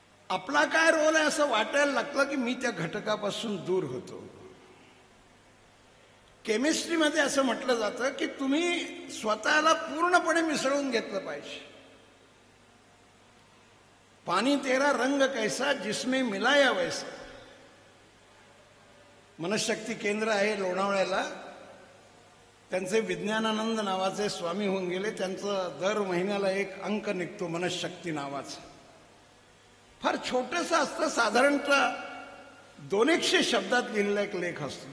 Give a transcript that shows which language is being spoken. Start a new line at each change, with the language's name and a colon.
Marathi: आपला काय रोल आहे असं वाटायला लागलं की मी त्या घटकापासून दूर होतो. केमिस्ट्रीमध्ये असं म्हटलं जातं की तुम्ही स्वतःला पूर्णपणे मिसळून घेतलं पाहिजे.
Hindi: पाणी तेरा रंग कैसा जिसमें मिलाया वैसा.
Marathi: मनशक्ती केंद्र आहे लोणावळ्याला, त्यांचे विज्ञानानंद नावाचे स्वामी होऊन गेले. त्यांचं दर महिन्याला एक अंक निघतो मनशक्ती नावाचा. फार छोटंसं असतं, साधारणतः 200 शब्दात लिहिलेला एक लेख असतो.